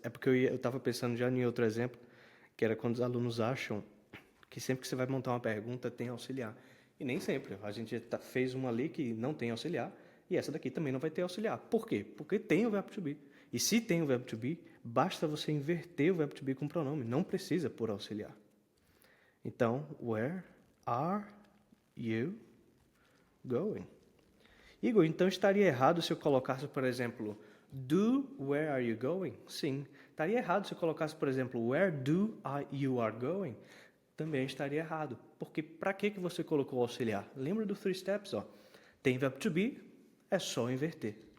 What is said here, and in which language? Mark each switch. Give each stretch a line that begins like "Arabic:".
Portuguese: É porque eu estava pensando já em outro exemplo, que era quando os alunos acham que sempre que você vai montar uma pergunta tem auxiliar. E nem sempre. A gente fez uma ali que não tem auxiliar, e essa daqui também não vai ter auxiliar. Por quê? Porque tem o verbo to be. E se tem o verbo to be, basta você inverter o verbo to be com o pronome. Não precisa por auxiliar. Então,
English: where are you going?
Portuguese: Igor, então estaria errado se eu colocasse, por exemplo,
English: where are you going?
Portuguese: Sim. Estaria errado se eu colocasse, por exemplo,
English: where you are going?
Portuguese: Também estaria errado. Porque para que você colocou o auxiliar? Lembra do 3 steps? Ó. Tem verbo to be, é só inverter.